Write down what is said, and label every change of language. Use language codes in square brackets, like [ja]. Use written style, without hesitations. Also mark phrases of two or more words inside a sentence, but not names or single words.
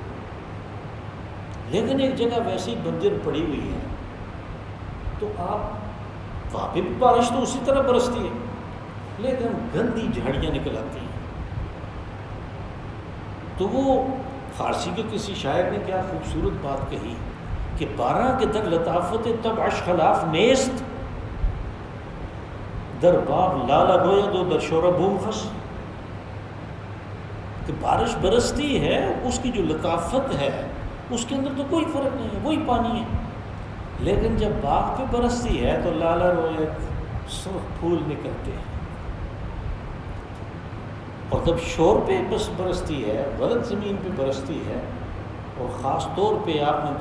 [ur] لیکن ایک جگہ ویسی بنجر پڑی ہوئی ہے تو آپ وہاں پہ بھی بارش تو اسی طرح برستی ہے لیکن گندی جھاڑیاں نکل آتی ہیں۔ تو وہ فارسی کے کسی شاعر نے کیا خوبصورت بات کہی کہ 12 کے [fa] در لطافت طبعش خلاف نیست، در باغ لالا گویا دو در شورا بوم خس، [ur] کہ بارش برستی ہے اس کی جو لطافت ہے اس کے اندر تو کوئی فرق نہیں ہے، وہی پانی ہے، لیکن جب باغ پہ برستی ہے تو لالا رویت سرخ پھول نکلتے ہیں، اور جب شور پہ بس برستی ہے، غلط زمین پہ برستی ہے، اور خاص طور پہ آپ نے